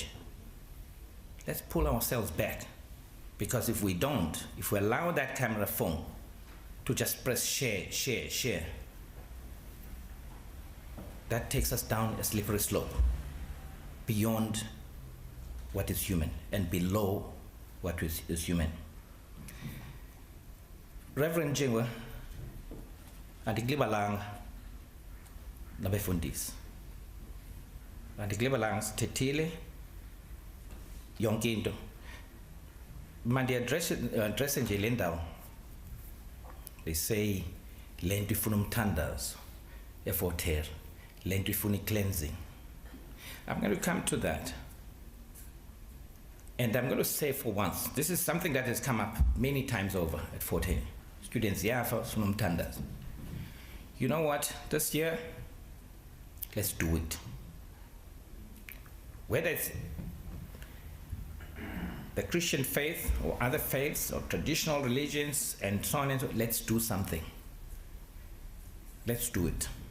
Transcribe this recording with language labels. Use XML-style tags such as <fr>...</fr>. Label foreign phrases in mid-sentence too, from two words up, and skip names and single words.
<en>Let's pull ourselves back. Because if we don't, if we allow that camera phone to just press share, share, share, that takes us down a slippery slope beyond what is human and below what is human.</en> <xh>Reverend Jingwa, andiglibalanga nabefundisi. Andiglibalanga sithethile yonke into. Mandi address nje le ndawo.</xh> <en>They say</en> <xh>le nto ifuna umthandazo eFort Hare, le nto ifuna cleansing.</xh> <en>I'm going to come to that. And I'm going to say for once, this is something that has come up many times over at Fort Hare. Students,</en> <xh>funa umthandazo.</xh> <en>You know what? This year, let's do it. Whether it's the Christian faith or other faiths or traditional religions and so on and so on, let's do something. Let's do it.</en>